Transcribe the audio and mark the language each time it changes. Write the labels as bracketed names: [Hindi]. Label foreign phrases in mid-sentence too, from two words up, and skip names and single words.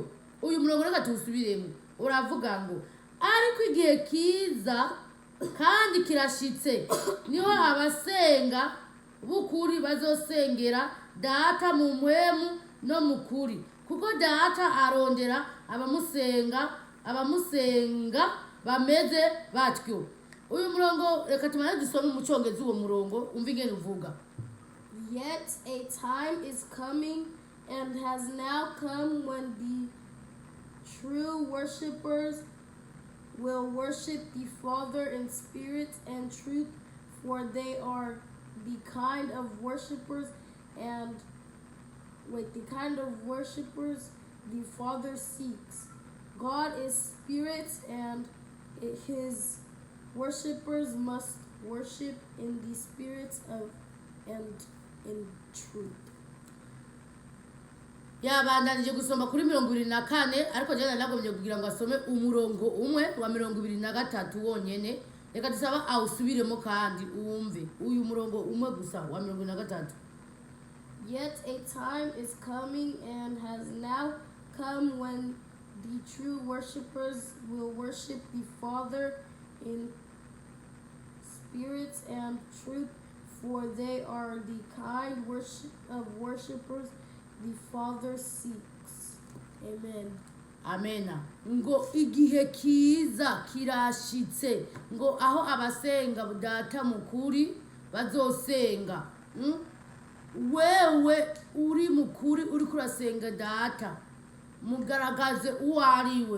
[Rundi] Uyu murongo reka tuwusubiremo. Uravuga ngo ariko igihe kiza kandi kirashitse niho abasenga b'ukuri bazosengera Data mu mpwemu no mu kuri, kuko Data arondera abamusenga bameze batyo. Uyu murongo reka tumane dusome mu cyongereza uwo murongo umva ingene uvuga. [English] Yet a time is coming and has now come when the true worshippers will worship the Father in spirit and truth, for they are the kind of worshippers the Father seeks. God is spirit, and his worshippers must worship in the spirit and in truth. [Rundi] Yabandanije gusoma kuri 24 ariko jana nagomye kugira ngo asome umurongo umwe wa 23 wonyene. Reka dusaba awusubiremo kandi uwumve uyu murongo umwe gusa wa 23. [English] Yet a time is coming and has now come when the true worshippers will worship the Father in spirit and truth, for they are the kind of worshippers the Father seeks. Amen. [Rundi] Amena. Ngo igihe kiza kirashitse ngo aho abasenga Data mukuri bazosenga. Wewe uri mukuri uri kurasenga Data, mugaragaze uwo ariwe.